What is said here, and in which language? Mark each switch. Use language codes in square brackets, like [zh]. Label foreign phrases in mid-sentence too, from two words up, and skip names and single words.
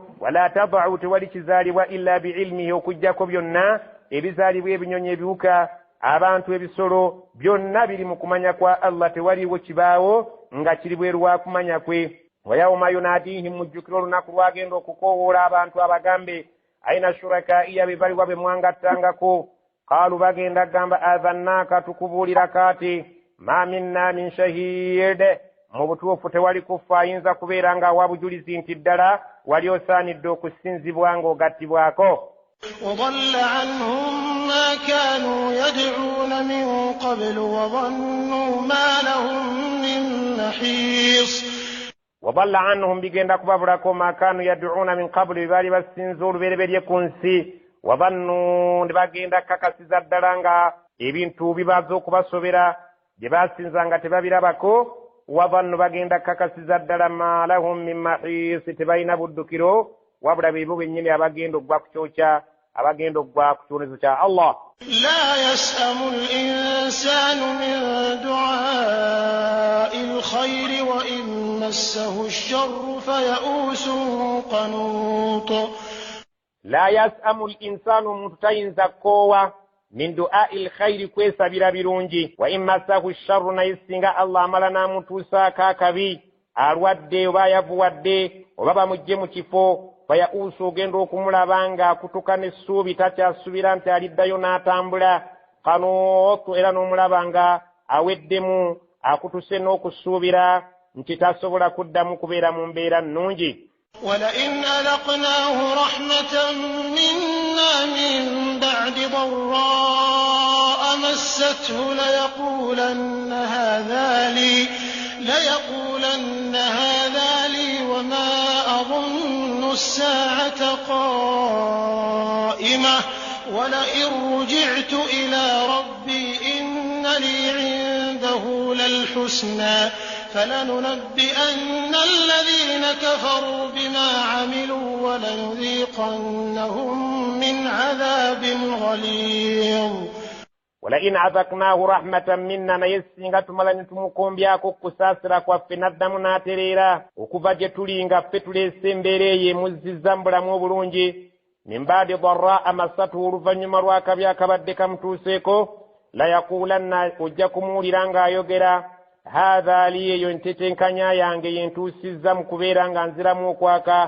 [ar] ولا تضع, [lg] tewali kizaalibwa [ar] إلا بعلمه, [lg] okujjako byonna ebizaalibwa ebinyonyi, ebiwuka, abantu, ebisolo, byonna biri mu kumanya kwa Allah. Tewaliwo kibaawo nga kiri bweru wa kumanya kwe. [ar] ويوم يناديهم, [lg] mujjukira olunaku lwagenda okukoowoola abantu abagambe [ar] أين شركائي, [lg] bebalibwa be mwangattangako. qaalu, bagenda gamba adhannaaka, tukubuulira kaati, [ar] ما منا من شهيد, [lg] mu butuufu tewali kufa ayinza kubeera nga wabujulizi nti ddala wali osaanidde okusinzibwa ng'ogattibwako. [ar] وضل عنهم ما كانوا يدعون من قبل وظنوا ما لهم من محيص. وضل عنهم [lg] bigenda kubabulako [ar] ما كانوا يدعون من قبل, [lg] bali basinza olubereberye ku nsi. وظنوا, bagenda kakasiza ddala nga ebintu bibaza okubasobera bye basinza nga tebabirabako. وظنوا, bagenda kakasiza ddala [ar] ما لهم من محيص, [lg] tebalina buddukiro wabula beebo bennyini abagenda okugwa ku kyokya, abagenda okugwa ku kibonezo kya Allah. [ar] لا يسأم الإنسان من دعاء الخير وإن مسه الشر فيئوس قنوط. لا يسأم الإنسان, [lg] omuntu tayinza kkoowa [ar] من دعاء الخير, [lg] kwesabira birungi. [ar] وإن مسه الشر, [lg] naye singa Allah amala n'amutuusaako akabi, alwadde oba ayavuwadde oba bamugye mu kifo, fayausu, ogenda okumulaba nga akutuka n'essuubi, takyasubira nti aliddayo n'atambula. kanuutu, era n'omulaba nga aweddemu, akutuse n'okusuubira nti tasobola kuddamu kubeera mu mbeera nnungi. [ar] ولئن أذقناه رحمة منا من بعد ضراء مسته ليقولن هذا لي وما أظن الساعة قائمة ولئن رجعت إلى ربي إن لي عنده للحسنى فلننبئن الذين كفروا بما عملوا ولنذيقنهم من عذاب غليظ. ولئن أذقناه رحمة منا, [lg] naye singa tumala ne tumukombyako kusaasira kwaffe n'addamu n'atereera okuva gye tuli nga ffe tuleese embeera eyo emuzizza mu bulamu obulungi. [ar] من بعد ضراء مسته, [lg] oluvannyuma lw'akabi akabadde kamutuuseeko. [ar] ليقولن, [lg] ojja kumuwulira ng'ayogera [ar] هذا لي, [lg] eyo ntetenkanya yange yentuusizza mu kubeera nga nziramu okwaka.